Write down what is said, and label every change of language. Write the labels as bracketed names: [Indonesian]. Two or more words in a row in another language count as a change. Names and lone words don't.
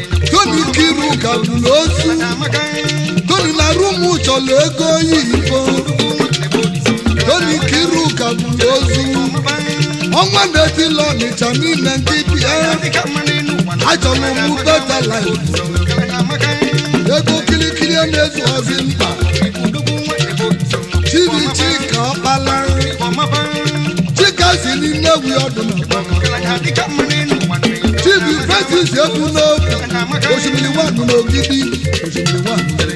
[Igbo] Tony Kiruka bụrụ ozu. Tony na rum chọrọ ego oyibo. Tony Kiruka bụrụ ozu. Ọnwa na-eti lọ Ọnịcha niile ndị bi ya. Achọrọ m [English] better life. [Igbo] Ego kirikiri a na-ezu ozi mkpa. Chibi Chika Ọkpala. Chika si n'Nnewi ọdụ nọ. Chibi Francis Ebu n'obi. Osimiri Wanu n'Ogidi. Osimiri Wanu.